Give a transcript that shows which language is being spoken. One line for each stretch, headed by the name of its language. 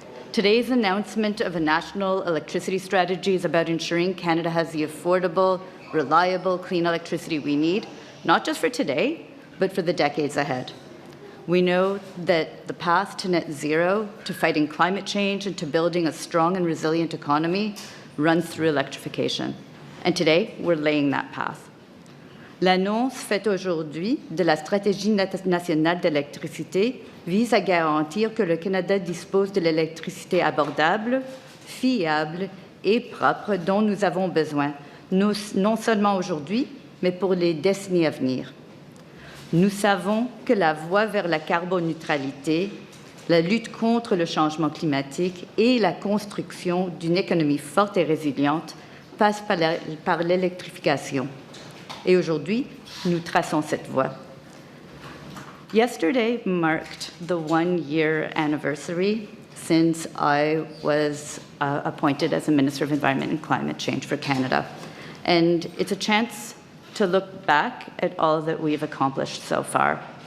English: Today's announcement of a national electricity strategy is about ensuring Canada has the affordable, reliable, clean electricity we need, not just for today, but for the decades ahead. We know that the path to net zero, to fighting climate change, and to building a strong and resilient economy runs through electrification. And today, we're laying that path.
French: L'annonce faite aujourd'hui de la stratégie nationale d'électricité vise à garantir que le Canada dispose de l'électricité abordable, fiable et propre dont nous avons besoin, non seulement aujourd'hui, mais pour les décennies à venir. Nous savons que la voie vers la carboneutralité, la lutte contre le changement climatique et la construction d'une économie forte et résiliente passe par l'électrification. Et aujourd'hui, nous traçons cette voie.
English: Yesterday marked the 1-year anniversary since I was appointed as a Minister of Environment and Climate Change for Canada. And it's a chance to look back at all that we've accomplished so far.